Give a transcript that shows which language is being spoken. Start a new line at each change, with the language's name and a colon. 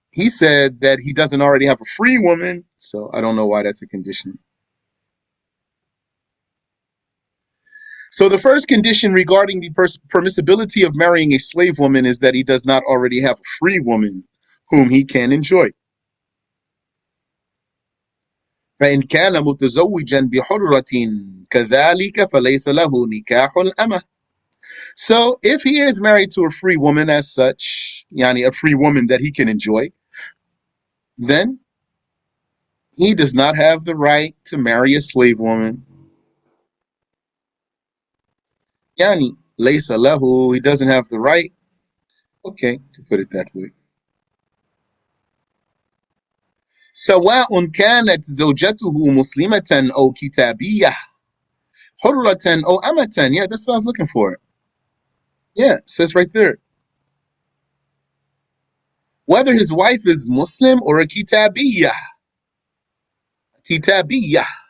English: He said that he doesn't already have a free woman, so I don't know why that's a condition. So the first condition regarding the permissibility of marrying a slave woman is that he does not already have a free woman whom he can enjoy.
Arabic: فإن كان متزوجا بحرة كذلك فليس له نكاح الأمة.
English: So if he is married to a free woman as such, yani a free woman that he can enjoy, then he does not have the right to marry a slave woman. Yani
Arabic: ليس له,
English: he doesn't have the right. Okay, to put it that way.
Arabic: سواء كانت زوجته مسلمة أو كتابية حرة أو أمة.
English: Yeah, that's what I was looking for. Yeah, it says right there. Whether his wife is Muslim or a kitabiyah. Kitabiyah.